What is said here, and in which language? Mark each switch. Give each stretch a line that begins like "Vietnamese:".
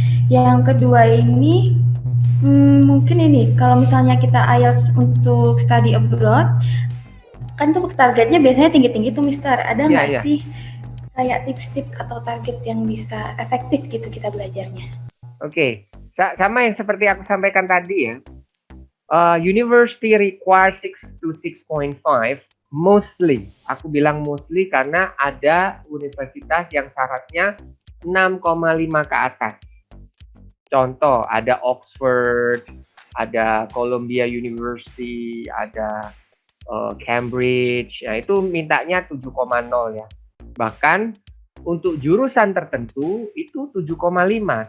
Indonesian: Yang kedua ini, mungkin ini, kalau misalnya kita IELTS untuk
English: study abroad,
Indonesian: kan tuh targetnya biasanya tinggi-tinggi tuh, Mister. Ada Iya, nggak iya. sih kayak tips-tips atau target yang bisa efektif gitu kita belajarnya? Oke. Sama yang seperti aku sampaikan tadi ya.
English: University require 6 to 6.5 mostly.
Indonesian: Aku bilang mostly karena ada universitas yang syaratnya 6,5 ke atas. Contoh, ada Oxford, ada Columbia University, ada Cambridge. Nah, itu mintanya 7,0 ya. Bahkan untuk jurusan tertentu itu 7,5.